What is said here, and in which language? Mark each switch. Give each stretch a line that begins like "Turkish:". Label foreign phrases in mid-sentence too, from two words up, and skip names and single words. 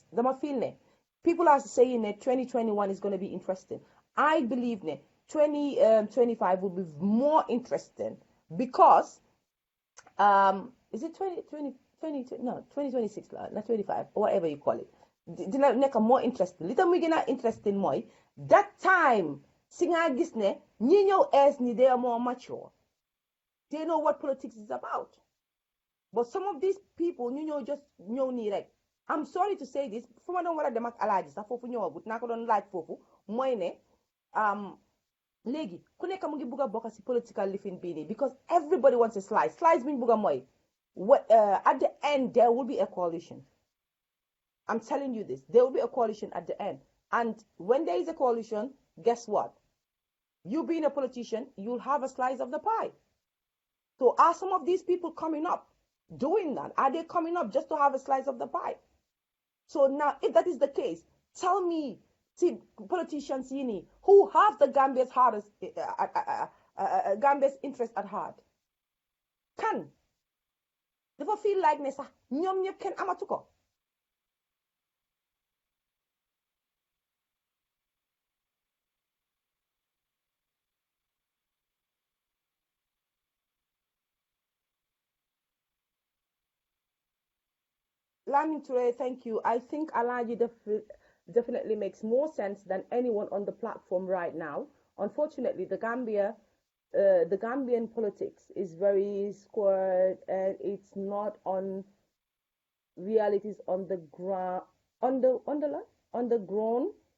English: People are saying that 2021 is going to be interesting. I believe that 2025 will be more interesting because is it 2026 not 25 or whatever you call it.
Wolof: Dina nekk
English: more interesting.
Wolof: Li tam muy gëna interesting mooy
English: that time
Wolof: si nga gis ne ñi ñëw ees ni
English: they are more mature. They know what politics is about. But some of these people
Wolof: ñu ñëw
English: just
Wolof: ñëw nii rek.
English: I'm sorry to say this
Wolof: fu ma doon war a dem ak alaaji sax foofu ñëwagut naa ko doon laaj foofu mooy ne léegi ku nekk mu ngi bugg a bokk si
English: political lifin
Wolof: bii nii
English: because everybody wants a slice
Wolof: bi ñu bugg a mooy
English: at the end there will be a coalition. I'm telling you this. There will be a coalition at the end. And when there is a coalition, guess what? You being a politician, you'll have a slice of the pie. So are some of these people coming up doing that? Are they coming up just to have a slice of the pie? So now, if that is the case, tell me, see, politicians who have the Gambia's Gambia's interest at heart. Can never feel like
Wolof: ne sax ñoom ñëpp kenn amatu ko.
English: Lamin Ture, thank you. I think Alhaji definitely makes more sense than anyone on the platform right now. Unfortunately, the Gambian politics is very squared and it's not on realities on the ground, on the ground.